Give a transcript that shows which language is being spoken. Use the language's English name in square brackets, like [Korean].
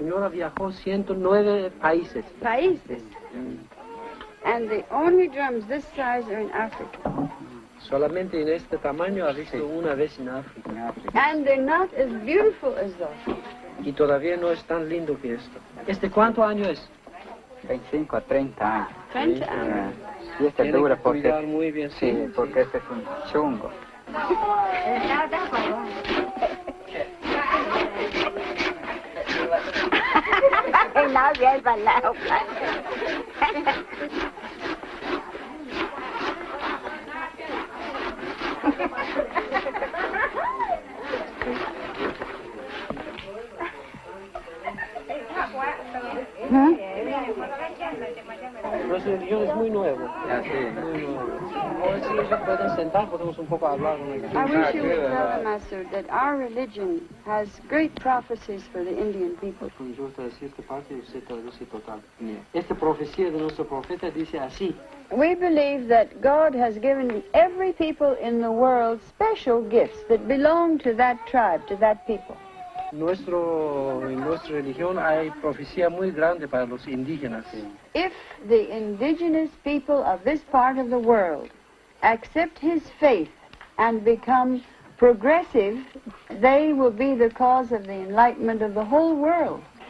[Spanish] Viajó 109 países. Países? [English] And the only drums this size are in Africa. [Spanish] Solamente en este tamaño ha visto una vez en África. [English] And they're not as beautiful as those. [Spanish] Y todavía no es tan lindo que esto. ¿Este cuánto año es? 25 a 30 años. 30 años. Y este Tiene dura que porque... cuidar muy bien. Sí, porque este es un chungo. No había balado. Nuestro religión es muy nuevo. Muy nuevo. A ver si ellos pueden sentar, podemos un poco hablar con ellos. [English] I wish you would tell them, Master, that our religion has great prophecies for the Indian people. [Spanish] Yo te decía esta parte y usted traduce total. Esta profecía de nuestro profeta dice así, [English] We believe that God has given every people in the world special gifts that belong to that tribe, to that people. [Spanish] En nuestra religión hay profecía muy grande para los indígenas. [English] If the indigenous people of this part of the world accept his faith and become progressive, they will be the cause of the enlightenment of the whole world.